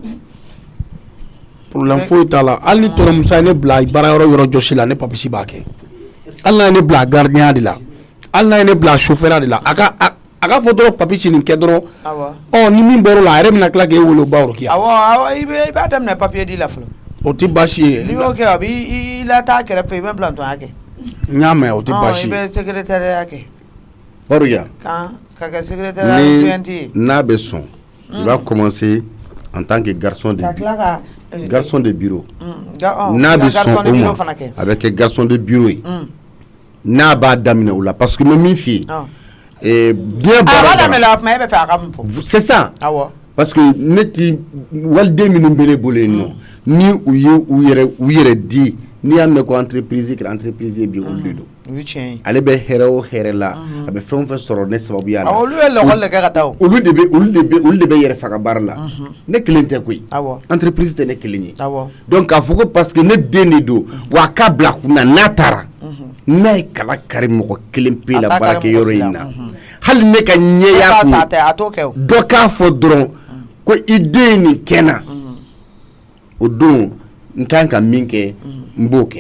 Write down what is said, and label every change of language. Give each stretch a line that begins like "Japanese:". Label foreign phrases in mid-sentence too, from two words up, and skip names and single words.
Bambara: problème foyi t'a la hali ni tɔnɔmuso ye ne bila baara yɔrɔ jɔsi la ne papisi b'a kɛ hali n'a ye ne bila
French: gardien de
Bambara: la hali n'a ye ne bila chauffeur de la a ka fɔ dɔrɔn papisi nin kɛ dɔrɔn ni min bɔr'o la a yɛrɛ bɛna tila k'e wele Barokia awɔ i b'a daminɛ papier di la fɔlɔ o tɛ baasi ye n'i y'o kɛ a b'i lataa kɛrɛfɛ i bɛ plantɔnya kɛ n y'a mɛn o tɛ baasi i bɛ secrétariat kɛ Barokia ka kɛ secrétariat fɛn tɛ ye n'a bɛ sɔn
French: il va commencer en tant que garçon de bureau
Bambara: n'a bɛ sɔn o ma a bɛ kɛ
French: garçon de bureau
Bambara: ye n'a b'a daminɛ o la
French: parce que
Bambara: n bɛ min f'i ye bien baara daminɛ o tuma e bɛ fɛ a ka mun fɔ
French: c'est ça parce que
Bambara: ne ti waliden minnu bɛ ne bolo yen nɔ ni u ye u yɛrɛ di n'i y'a mɛn ko entreprise kɛra entreprise ye bi olu de don ale bɛ hɛrɛ o hɛrɛ la a bɛ fɛn o fɛn sɔrɔ ne sababuya la olu ye lakɔli de kɛ ka taa olu de bɛ yɛrɛ faga baara la ne kelen tɛ koyi entreprise tɛ ne kelen ye donc k'a fɔ ko
French: parce que
Bambara: ne den de don wa a k'a bila kunna n'a taara n'a ye kala kari mɔgɔ kelen pe la baarakɛyɔrɔ in na hali ne ka ɲɛya kun dɔ k'a fɔ dɔrɔn ko i den nin kɛ na o don n kan ka min kɛ n b'o kɛ